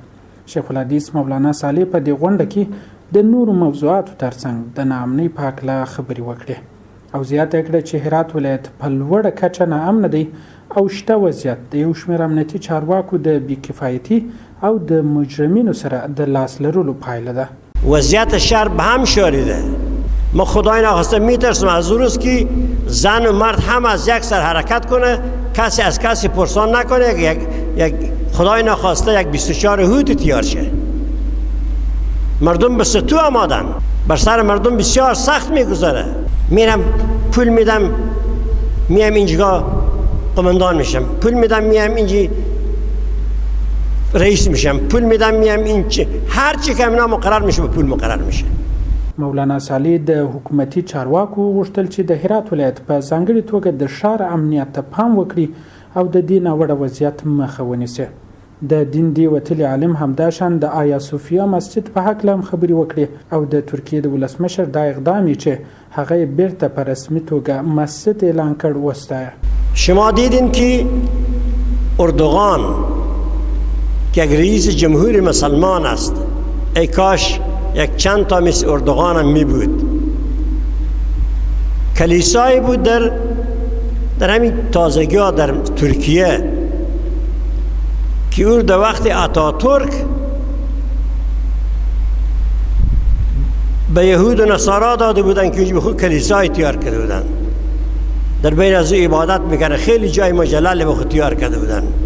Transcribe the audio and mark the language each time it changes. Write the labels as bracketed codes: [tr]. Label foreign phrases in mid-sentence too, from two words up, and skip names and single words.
[ps] شیخ الحدیث مولانا صالح په دې غونډه کې د نورو موضوعاتو ترڅنګ د ناامنۍ په هکله خبرې وکړې او زیاته کړه چې هرات ولایت په لوړه کچه ناامنه دی او شته وضعیت د یو شمېر امنیتي چارواکو د بیکفایتي او د مجرمینو سره د لاس لرلو پایله ده. [fa] وضعیت شهر به هم شاریده. ما خدای نخواسته میترسم از اون روز که زن و مرد هم از یک سر حرکت کنه، کسی از کسی پرسان نکنه، یک خدای نخواسته یک 24 هوت تیار شه. مردم به ستو آمادن، بر سر مردم بسیار سخت میگذاره. میرم پول میدم میام اینجا قماندان میشم، پول میدم میام اینجا رئیس میشم، پول میدم میام اینجا هر چی که امنا مقرر میشه به پول مقرر میشه. [ps] مولانا صالح د حکومتي چارواکو غوښتل چې د هرات ولایت په ځانګړې توګه د ښار امنیت ته پام وکړي او د دې ناوړه وضعیت مخه ونیسي. د دین دی وتلي عالم همداشان د آیا صوفیا مسجد په هکله هم خبرې وکړي او د ترکیې د ولسمشر دا اقدام چې هغه بیرته په رسمي توګه مسجد اعلان کړ وستایه. [fa] شما دیدین که اردوغان که یک رئیس جمهور مسلمان است، ای کاش یک چند تا مثل اردوغان هم می بود. کلیسایی بود در همین تازگی ها در ترکیه که او در وقت آتاتورک به یهود و نصارا داده بودن که به خود کلیسای تیار کرده بودن، در بین از او عبادت میکنه، خیلی جای مجلل به خود تیار کرده بودن.